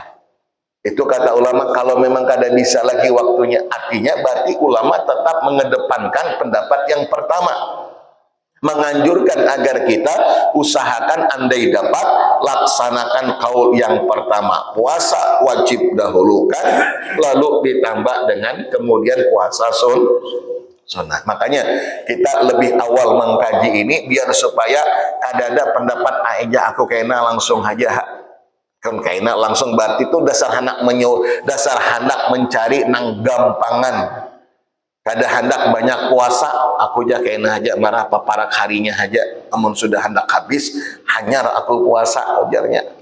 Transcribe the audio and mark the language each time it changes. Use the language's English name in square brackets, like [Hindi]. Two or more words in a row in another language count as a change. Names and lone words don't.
[Indonesian] Itu kata ulama, kalau memang kada bisa lagi waktunya, artinya berarti ulama tetap mengedepankan pendapat yang pertama, menganjurkan agar kita usahakan andai dapat laksanakan kaul yang pertama, puasa wajib dahulukan, lalu ditambah dengan kemudian puasa sunnah. Makanya kita lebih awal mengkaji ini biar supaya kada ada pendapat aja aku kena langsung aja. [Banjar] Kan kaina langsung berarti itu dasar hendak mencari nang gampangan. Kada hendak banyak puasa, aku aja kaina aja marah paparak harinya aja. Namun sudah hendak habis, hanyar aku puasa ujarnya.